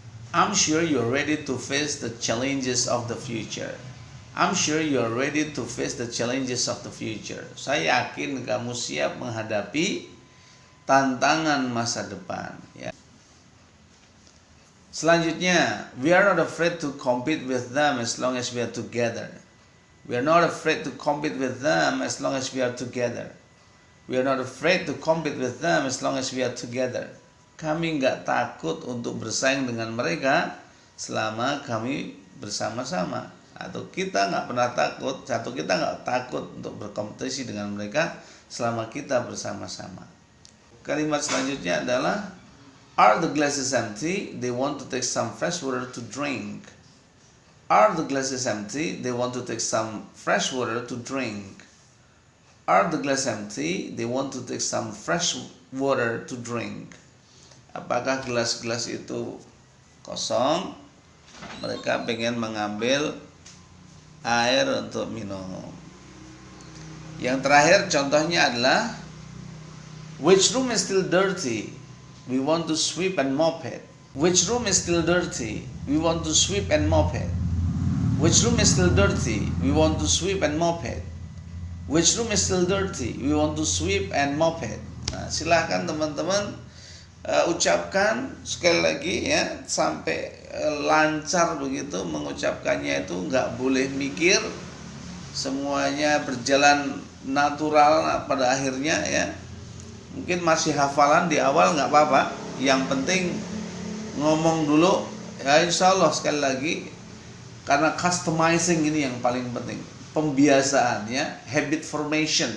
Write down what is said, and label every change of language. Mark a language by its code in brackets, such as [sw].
[en] I'm sure you are ready to face the challenges of the future. I'm sure you are ready to face the challenges of the future. [id] Saya yakin kamu siap menghadapi tantangan masa depan. Ya. Selanjutnya, [en] we are not afraid to compete with them as long as we are together. We are not afraid to compete with them as long as we are together. We are not afraid to compete with them as long as we are together. [id] Kami nggak takut untuk bersaing dengan mereka selama kami bersama-sama. Atau kita nggak pernah takut, atau kita nggak takut untuk berkompetisi dengan mereka selama kita bersama-sama. Kalimat selanjutnya adalah [en] are the glasses empty? They want to take some fresh water to drink. Are the glasses empty? They want to take some fresh water to drink. Are the glasses empty? They want to take some fresh water to drink. [id] Apakah gelas-gelas itu kosong? Mereka pengen mengambil air untuk minum. Yang terakhir contohnya adalah [en] which room is still dirty? We want to sweep and mop it. Which room is still dirty? We want to sweep and mop it. Which room is still dirty? We want to sweep and mop it. Which room is still dirty? We want to sweep and mop it. [id] Nah, silahkan teman-teman ucapkan sekali lagi ya sampai lancar begitu mengucapkannya, itu nggak boleh mikir, semuanya berjalan natural pada akhirnya ya. Mungkin masih hafalan di awal nggak apa-apa, yang penting ngomong dulu ya, insya Allah sekali lagi, karena customizing ini yang paling penting, pembiasaan ya, [en] habit formation.